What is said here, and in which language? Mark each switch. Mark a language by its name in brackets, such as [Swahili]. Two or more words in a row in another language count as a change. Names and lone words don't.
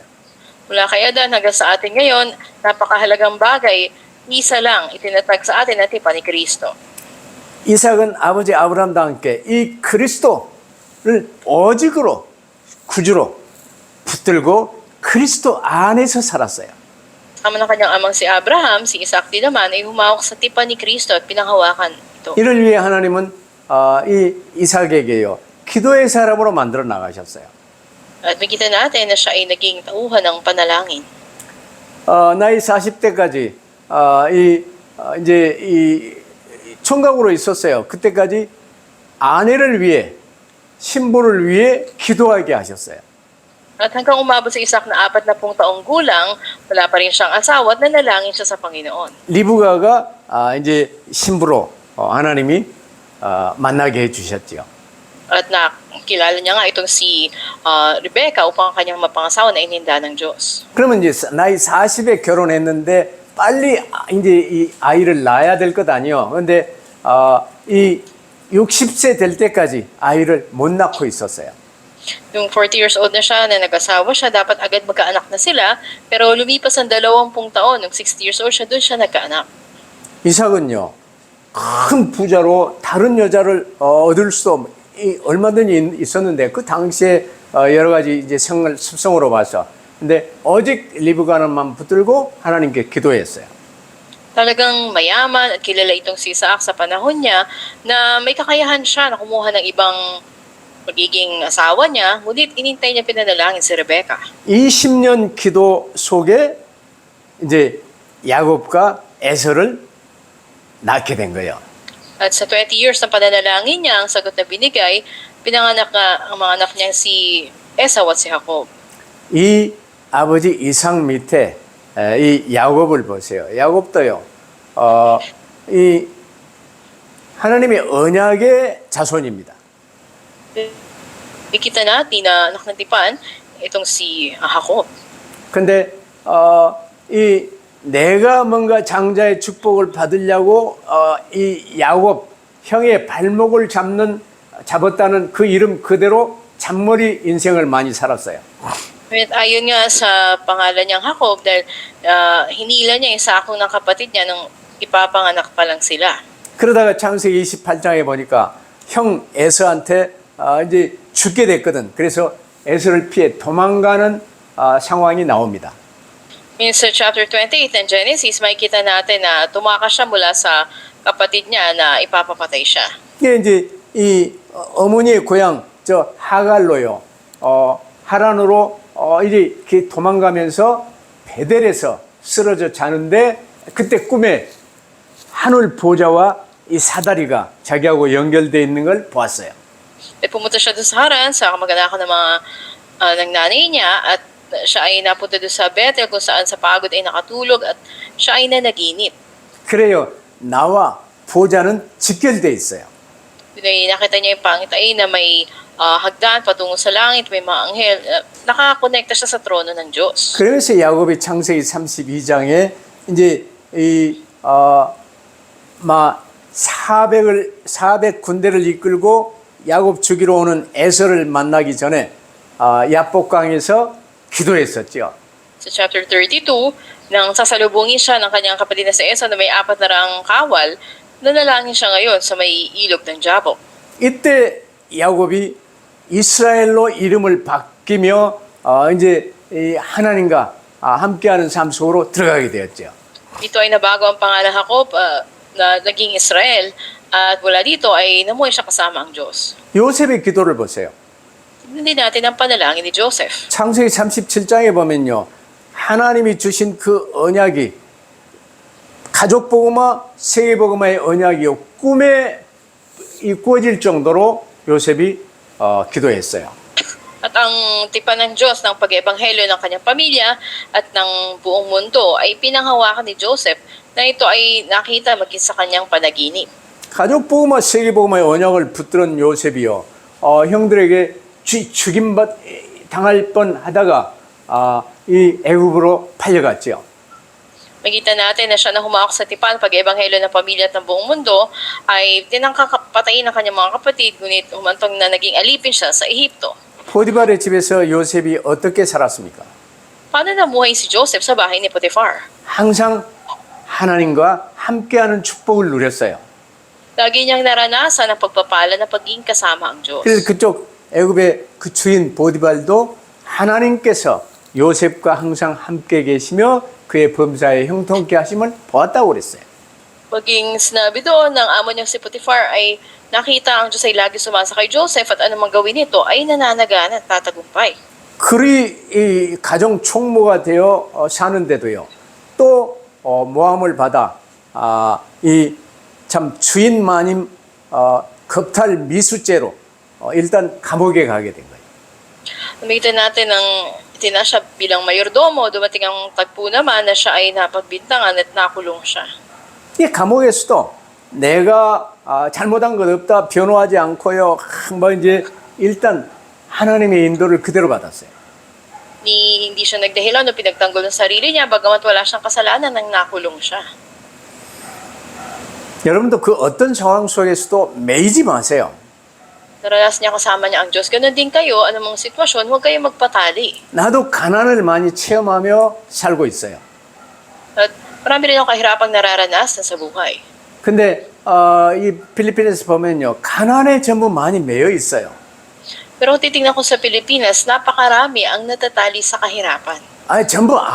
[Filipino] Mula kay Adan hanggang sa atin ngayon, napakahalagang bagay, isa lang itinatag sa atin ang tipan ni Kristo. [Korean] 이삭은 아버지 아브라함과 함께 이 그리스도를 오직으로 구주로 붙들고 그리스도 안에서 살았어요. [Filipino] Kasama ng kanyang amang si Abraham, si Isaac din naman ay humawak sa tipan ni Kristo at pinanghawakan ito. [Korean] 이를 위해 하나님은 이 이삭에게요 기도의 사람으로 만들어 나가셨어요. [Filipino] At makita natin na siya ay naging tauhan ng panalangin. [Korean] 나이 40대까지 이제 이 총각으로 있었어요. 그때까지 아내를 위해 신부를 위해 기도하게 하셨어요. [Filipino] At hanggang umabot sa Isaac na 40 taong gulang, wala pa rin siyang asawa at nanalangin siya sa Panginoon. [Korean] 리브가가 이제 신부로 하나님이 만나게 해주셨지요. [Filipino] At nakilala niya nga itong si Rebecca upang kanyang mapangasawa na ininda ng Diyos. [Korean] 그러면 이제 나이 40에 결혼했는데 빨리 이제 이 아이를 낳아야 될 것 아니요. 그런데 이 60세 될 때까지 아이를 못 낳고 있었어요. [Filipino] Yung 40 [English] years old [Filipino] na siya, na nag-asawa siya, dapat agad magkaanak na sila. Pero lumipas ang 20 taon, nung 60 [English] years old [Filipino] siya, doon siya nagkaanak. [Korean] 이삭은요, 큰 부자로 다른 여자를 얻을 수 얼마든지 있었는데 그 당시에 여러 가지 이제 습성으로 봐서 근데 오직 리브가는만 붙들고 하나님께 기도했어요. [Filipino] Talagang mayaman at kilala itong si Isaac sa panahon niya na may kakayahan siya na kumuha ng ibang magiging asawa niya, ngunit inintay niya pinanalangin si Rebecca. [Korean] 20년 기도 속에 이제 야곱과 에서를 낳게 된 거예요. [Filipino] At sa 20 years ng pananalangin niya, ang sagot na binigay, pinanganak ang mga anak niya si Esau at si Jacob. [Korean] 이 아버지 이삭 밑에 이 야곱을 보세요. 야곱도요. 이 하나님의 언약의 자손입니다. [Filipino] Ikita natin na anak ng tipan, itong si Jacob. [Korean] 근데 이 내가 뭔가 장자의 축복을 받으려고 이 야곱 형의 발목을 잡았다는 그 이름 그대로 잔머리 인생을 많이 살았어요. [Filipino] At ayon nga sa pangalan niyang Jacob, dahil hinila niya yung sakong ng kapatid niya nung ipapanganak pa lang sila. [Korean] 그러다가 창세기 28장에 보니까 형 에서한테 이제 죽게 됐거든. 그래서 에서를 피해 도망가는 상황이 나옵니다. [Filipino] Sa chapter 28 ng Genesis, makikita natin na tumakas siya mula sa kapatid niya na ipapapatay siya. [Korean] 이게 이제 이 어머니의 고향 저 하갈로요. 하란으로 이렇게 도망가면서 베델에서 쓰러져 자는데 그때 꿈에 하늘 보좌와 이 사다리가 자기하고 연결되어 있는 걸 보았어요. [Filipino] Pumunta siya doon sa Haran, sa kamag-anakan ng mga ng nanay niya, at siya ay napunta doon sa Bethel kung saan sa pagod ay nakatulog at siya ay nanaginip. [Korean] 그래요. 나와 보좌는 직결되어 있어요. [Filipino] Nakita niya yung pangitain na may hagdan patungo sa langit, may mga anghel. Nakakonekta siya sa trono ng Diyos. [Korean] 그래서 야곱이 창세기 32장에 이제 막 400 군대를 이끌고 야곱 죽이러 오는 에서를 만나기 전에 야복강에서 기도했었죠. [Filipino] Sa chapter 32, nang sasalubungin siya ng kanyang kapatid na si Esau na may 400 kawal, nanalangin siya ngayon sa may ilog ng Jabok. [Korean] 이때 야곱이 이스라엘로 이름을 바뀌며 이제 이 하나님과 함께하는 삶 속으로 들어가게 되었죠. [Filipino] Dito ay nabago ang pangalan Jacob na naging Israel, at mula dito ay namuhay siya kasama ang Diyos. [Korean] 요셉의 기도를 보세요. [Filipino] Tignan din natin ang panalangin ni Joseph. [Korean] 창세기 37장에 보면요. 하나님이 주신 그 언약이 가족 복음화, 세계 복음화의 언약이요. 꿈에 이루어질 정도로 요셉이 기도했어요. [Filipino] At ang tipan ng Diyos ng pag-ebanghelyo ng kanyang pamilya at ng buong mundo ay pinanghawakan ni Joseph na ito ay nakita maging sa kanyang panaginip. [Korean] 가족 복음화, 세계 복음화의 언약을 붙들은 요셉이요. 형들에게 죽임 당할 뻔하다가 이 애굽으로 팔려갔죠. [Filipino] Makita natin na siya na humawak sa tipan pag-ebanghelyo ng pamilya at ng buong mundo ay tinangkapatayin ng kanyang mga kapatid, ngunit humantong na naging alipin siya sa Ehipto. [Korean] 포디발의 집에서 요셉이 어떻게 살았습니까? [Filipino] Paano namuhay si Joseph sa bahay ni Potiphar? [Korean] 항상 하나님과 함께하는 축복을 누렸어요. [Filipino] Lagi niyang naranasan ang pagpapala na pagiging kasama ang Diyos. [Korean] 그래서 그쪽 애굽의 그 주인 보디발도 하나님께서 요셉과 항상 함께 계시며 그의 범사에 형통케 하심을 보았다고 그랬어요. [Filipino] Paging sinabi doon ng amo niyang si Potiphar ay nakita ang Diyos ay lagi sumasa kay Joseph at anumang gawin nito ay nananagan at tatagumpay. [Korean] 그리 이 가정 총무가 되어 사는데도요. 또 모함을 받아 이 참 주인 마님 겁탈 미수죄로 일단 감옥에 가게 된 거예요. [Filipino] Nakita natin ng tinasya bilang mayordomo, dumating ang tagpo naman na siya ay napagbintangan at nakulong siya. [Korean] 이 감옥에서도 내가 잘못한 것 없다 변호하지 않고요. 뭐 이제 일단 하나님의 인도를 그대로 받았어요. [Filipino] Hindi siya nagdahilan o pinagtanggol ng sarili niya, bagamat wala siyang kasalanan nang nakulong siya. [Korean] 여러분도 그 어떤 상황 속에서도 매이지 마세요. [Filipino] Naranasan niya kasama niya ang Diyos. Ganon din kayo, anumang sitwasyon, huwag kayong magpatali. [Korean] 나도 가난을 많이 체험하며 살고 있어요. [Filipino] At marami rin akong kahirapang nararanasan sa buhay. [Korean] 근데 이 필리핀에서 보면요. 가난에 전부 많이 매여 있어요. [Filipino] Pero kung titingnan ko sa Pilipinas, napakarami ang natatali sa kahirapan.